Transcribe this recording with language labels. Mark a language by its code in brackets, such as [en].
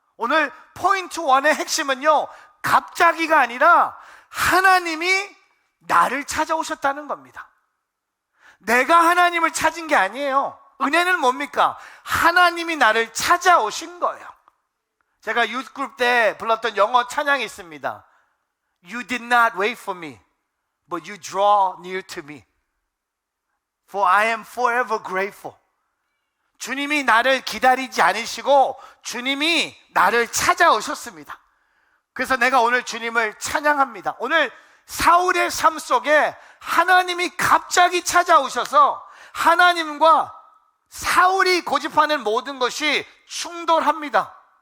[ko] 오늘 포인트 1의 핵심은요, 갑자기가 아니라 하나님이 나를 찾아오셨다는 겁니다. 내가 하나님을 찾은 게 아니에요. 은혜는 뭡니까? 하나님이 나를 찾아오신 거예요. 제가 유스그룹 때 불렀던 영어 찬양이 있습니다. [en] You did not wait for me, but you draw near to me. For I am forever grateful. [ko] 주님이 나를 기다리지 않으시고 주님이 나를 찾아오셨습니다. 그래서 내가 오늘 주님을 찬양합니다. 오늘 사울의 삶 속에 하나님이 갑자기 찾아오셔서 하나님과 사울이 고집하는 모든 것이 충돌합니다.